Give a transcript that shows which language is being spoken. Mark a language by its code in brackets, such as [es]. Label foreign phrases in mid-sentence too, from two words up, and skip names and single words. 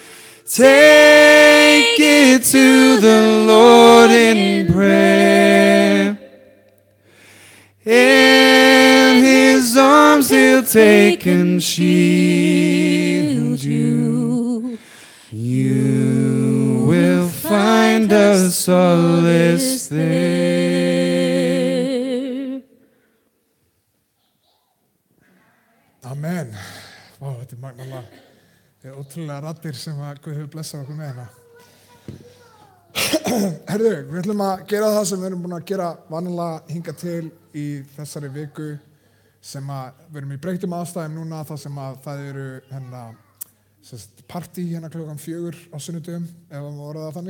[en] Take it to the Lord in prayer. In His arms He'll take and shield you. You will find a solace there. Amen. [is] Vá, þetta magnalega. Þetta ótrúlega raddir sem að Guð hefur blessað okkur með hérna. Herðu, við ætlum að gera það sem við erum búin að gera vanalega hinga til í þessari viku sem að við erum í breyttum aðstæðum núna þar sem að það eru partí klukkan 4 á sunnudögum ef að maður orða það þannig.